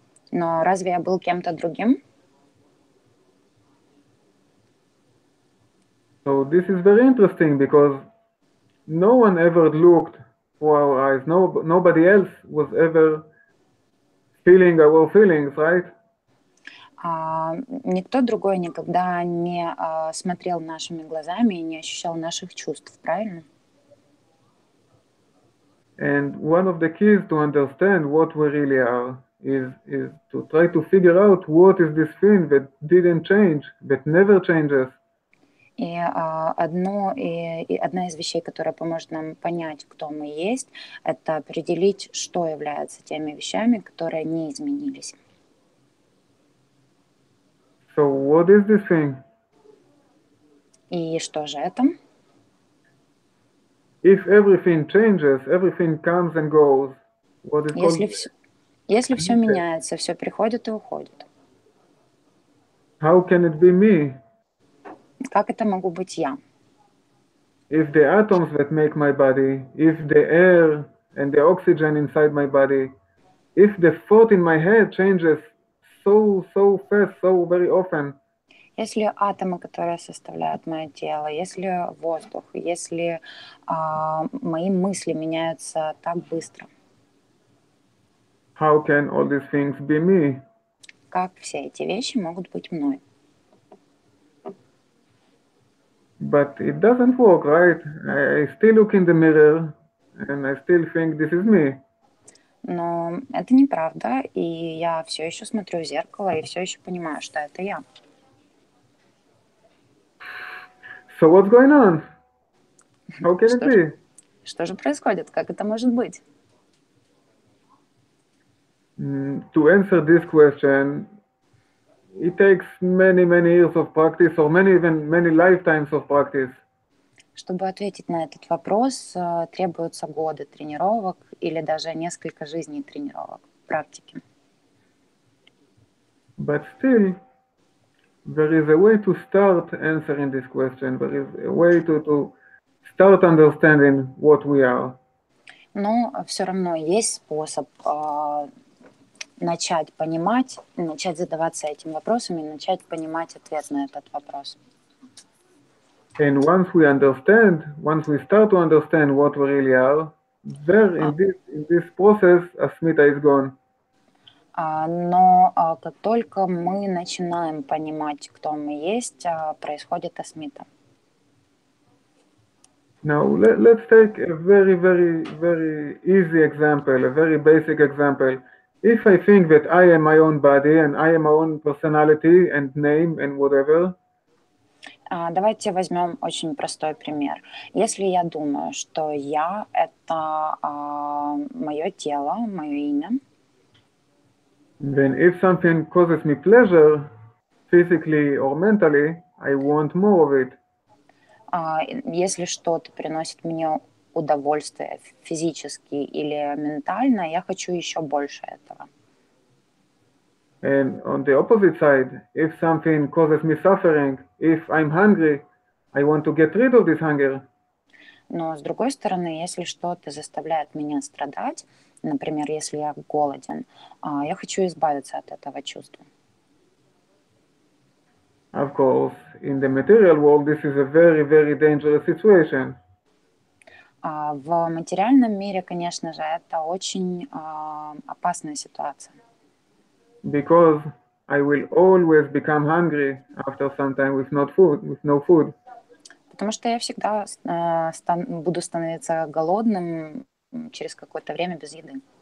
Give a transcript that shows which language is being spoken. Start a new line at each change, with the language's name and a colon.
Russian: Но разве я был кем-то другим?
English: So this is very interesting because no one ever looked for our eyes. Nobody else was ever feeling our feelings, right?
Russian: Никто другой никогда не смотрел нашими глазами и не ощущал наших чувств, правильно?
English: And one of the keys to understand what we really are is to try to figure out what is this thing that didn't change, that never changes.
Russian: И одна из вещей, которая поможет нам понять, кто мы есть, это определить, что является теми вещами, которые не изменились.
English: So what is this thing?
Russian: И что же это?
English: If everything changes, everything comes and goes. What is
Russian: Если все меняется, все приходит и уходит.
English: How can it be me?
Russian: Как это могу быть я?
English: If the atoms that make my body, if the air and the oxygen inside my body, if the thought in my head changes so fast, so very often.
Russian: Если атомы, которые составляют мое тело, если воздух, если мои мысли меняются так быстро.
English: How can all these things be me?
Russian: Как все эти вещи могут быть мной?
English: But it doesn't work, right? I still look in the mirror and I still think this is me.
Russian: Но это неправда, и я все еще смотрю в зеркало и все еще понимаю, что это я.
English: So what's going on? How can it be?
Russian: Что же происходит? Как это может быть?
English: To answer this question, it takes many years of practice, or many lifetimes of practice.
Russian: Чтобы ответить на этот вопрос, требуются годы тренировок или даже несколько жизней тренировок, практики.
English: But still, there is a way to start answering this question. There is a way to start understanding what we are.
Russian: Но все равно есть способ начать понимать, начать задаваться этим вопросом и начать понимать ответ на этот вопрос.
English: And once we start to understand what we really are, there in this process, Asmita is gone.
Russian: Но как только мы начинаем понимать, кто мы есть, происходит асмита.
English: Now let's take a very easy example, a very basic example. If I think that I am my own body and I am my own personality and name and whatever.
Russian: Давайте возьмем очень простой пример. Если я думаю, что я — это мое тело, мое имя,
English: then if something causes me pleasure, physically or mentally, I want more of it.
Russian: Если что-то приносит мне удовольствие физически или ментально, я хочу еще больше этого.
English: And on the opposite side, if something causes me suffering, if I'm hungry, I want to get rid of this hunger.
Russian: Но с другой стороны, если что-то заставляет меня страдать, например, если я голоден, я хочу избавиться от этого чувства.
English: Of course, in the material world, this is a very dangerous situation.
Russian: В материальном мире, конечно же, это очень опасная ситуация.
English: Because I will always become hungry after some time with no food.
Russian: Потому что я всегда буду становиться голодным через какое-то время без еды.